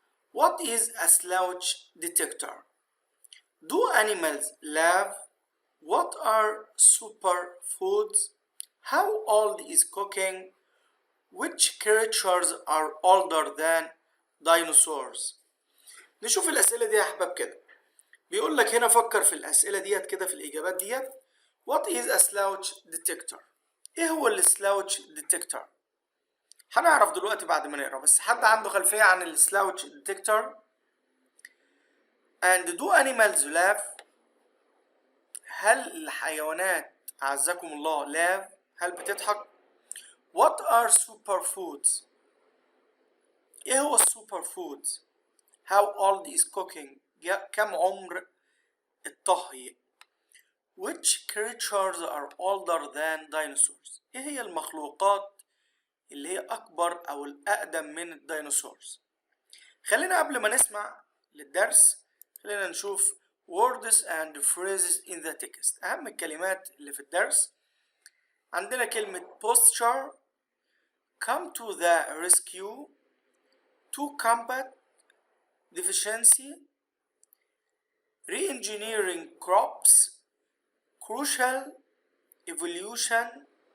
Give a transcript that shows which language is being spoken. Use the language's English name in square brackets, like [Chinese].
[English] What is a slouch detector? Do animals laugh? What are superfoods? How old is cooking? Which creatures are older than dinosaurs? [Arabic] نشوف الأسئلة دي يا أحباب كده. بيقول لك هنا فكر في الأسئلة ديت كده في الإجابات ديت. [English] What is a slouch detector? [Arabic] إيه هو السلاوتش detector؟ هنعرف دلوقتي بعد ما نقرا، بس حد عنده خلفية عن السلاوتش detector؟ [English] And do animals laugh? [Arabic] هل الحيوانات أعزكم الله laugh؟ هل بتضحك؟ [English] What are superfoods؟ [Arabic] إيه هو superfoods؟ [English] How old is cooking؟ [Arabic] كم عمر الطهي؟ [English] Which creatures are older than dinosaurs؟ [Arabic] إيه هي المخلوقات اللي هي أكبر أو الأقدم من الديناصورز؟ خلينا قبل ما نسمع للدرس خلينا نشوف [English] words and phrases in the text. [Arabic] أهم الكلمات اللي في الدرس عندنا كلمة posture, come to the rescue, to combat, deficiency, re-engineering crops, crucial, evolution,